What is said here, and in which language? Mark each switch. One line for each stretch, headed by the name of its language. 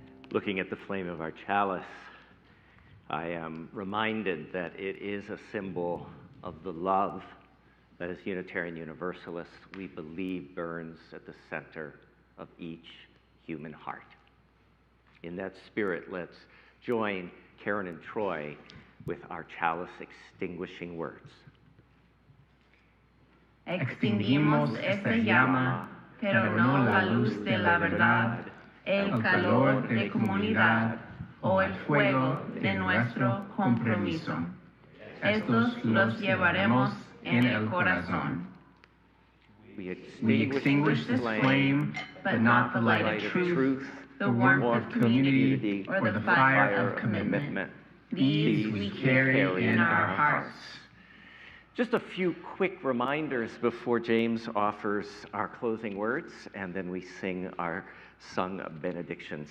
English: Looking at the flame of our chalice, I am reminded that it is a symbol of the love that as Unitarian Universalists we believe burns at the center of each human heart. In that spirit, let's join Karen and Troy with our chalice extinguishing words.
Spanish: Extinguimos esta llama, pero no la luz de la verdad, el calor de comunidad o el fuego de nuestro compromiso. Estos los llevaremos en el corazón.
English: We extinguish this flame, but not the light of truth, the warmth of community, or the fire of commitment. These we carry in our hearts. Just a few quick reminders before James offers our closing words, and then we sing our sung benediction.